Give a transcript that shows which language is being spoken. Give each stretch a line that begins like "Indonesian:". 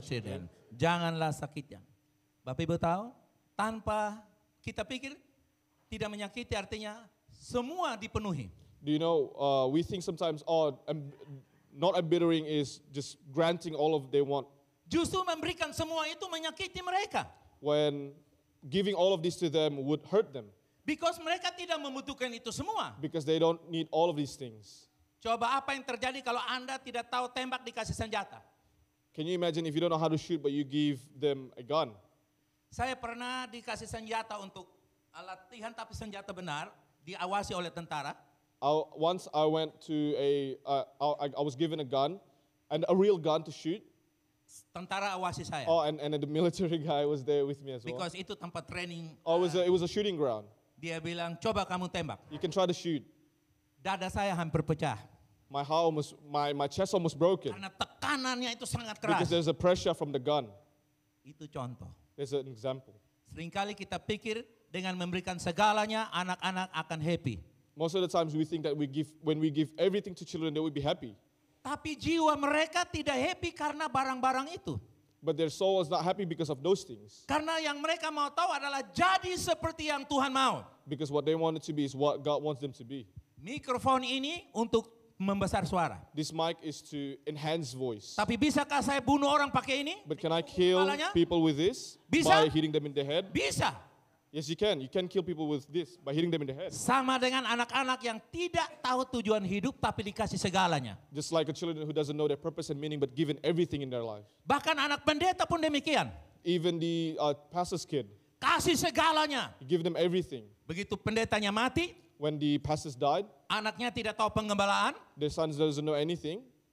Indonesian: children. Janganlah sakitnya. Bapak Ibu tahu, tanpa kita pikir tidak menyakiti artinya semua dipenuhi.
English: Do you know, we think sometimes, not embittering is just granting all of they want.
Indonesian: Justru memberikan semua itu menyakiti mereka.
English: When giving all of this to them would hurt them.
Indonesian: Because mereka tidak membutuhkan itu semua.
English: Because they don't need all of these things.
Indonesian: Coba apa yang terjadi kalau Anda tidak tahu tembak dikasih senjata?
English: Can you imagine if you don't know how to shoot but you give them a gun?
Indonesian: Saya pernah dikasih senjata untuk latihan tapi senjata benar, diawasi oleh tentara.
English: Once I went to I was given a gun, and a real gun to shoot.
Indonesian: Tentara awasi saya.
English: And the military guy was there with me as well.
Indonesian: Because itu tempat training.
English: It was a shooting ground.
Indonesian: Dia bilang, coba kamu tembak.
English: You can try to shoot.
Indonesian: Dada saya hampir pecah.
English: My chest almost broken.
Indonesian: Karena tekanannya itu sangat keras.
English: Because there's a pressure from the gun.
Indonesian: Itu contoh.
English: There's an example.
Indonesian: Seringkali kita pikir dengan memberikan segalanya, anak-anak akan happy.
English: Most of the times we think that when we give everything to children, they will be happy.
Indonesian: Tapi jiwa mereka tidak happy karena barang-barang itu.
English: But their soul is not happy because of those things.
Indonesian: Karena yang mereka mau tahu adalah jadi seperti yang Tuhan mau.
English: Because what they want it to be is what God wants them to be.
Indonesian: Mikrofon ini untuk membesar suara.
English: This mic is to enhance voice.
Indonesian: Tapi bisakah saya bunuh orang pakai ini?
English: But can I kill
Indonesian: Kepalanya?
English: people with this
Indonesian: Bisa?
English: by hitting them in the head?
Indonesian: Bisa.
English: Yes, you can. You can kill people with this by hitting them in the head.
Indonesian: Sama dengan anak-anak yang tidak tahu tujuan hidup tapi dikasih segalanya.
English: Just like a children who doesn't know their purpose and meaning but given everything in their life.
Indonesian: Bahkan anak pendeta pun demikian.
English: Even the pastor's kid,
Indonesian: Kasih segalanya.
English: you give them everything.
Indonesian: Begitu pendetanya mati,
English: When the pastors died,
Indonesian: anaknya tidak tahu penggembalaan,
English: their sons doesn't know anything